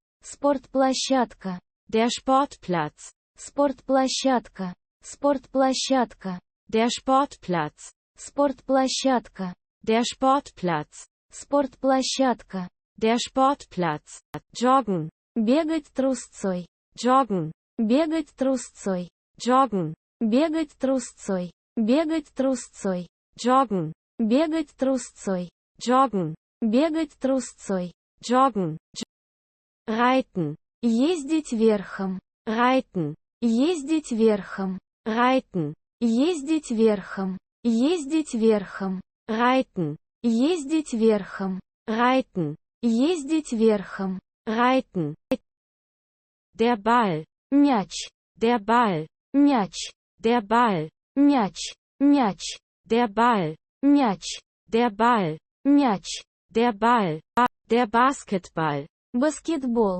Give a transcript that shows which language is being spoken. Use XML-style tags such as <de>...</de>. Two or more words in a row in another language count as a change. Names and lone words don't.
<ru>спортплощадка,</ru> <de>der Sportplatz,</de> <ru>спортплощадка, спортплощадка,</ru> <de>der Sportplatz,</de> <ru>спортплощадка,</ru> <de>der Sportplatz,</de> <ru>спортплощадка,</ru> <de>der Sportplatz, joggen,</de> <ru>бегать трусцой,</ru> <de>joggen,</de> <ru>бегать трусцой,</ru> <de>joggen,</de> <ru>бегать трусцой, бегать трусцой,</ru> <de>joggen,</de> <ru>бегать трусцой,</ru> <de>joggen,</de> <ru>бегать трусцой,</ru> <de>joggen, reiten,</de> <ru>ездить верхом,</ru> <de>reiten,</de> <ru>ездить верхом,</ru> <de>reiten,</de> <ru>ездить верхом, ездить верхом,</ru> <de>reiten,</de> <ru>ездить верхом,</ru> <de>reiten,</de> <ru>ездить верхом,</ru> <de>reiten. Der Ball,</de> <ru>мяч,</ru> <de>der Ball,</de> <ru>мяч,</ru> <de>der Ball,</de> <ru>мяч, мяч,</ru> <de>der Ball,</de> <ru>мяч,</ru> <de>der Ball,</de> <ru>мяч,</ru> <de>der Ball, der Basketball,</de> <ru>баскетбол,</ru>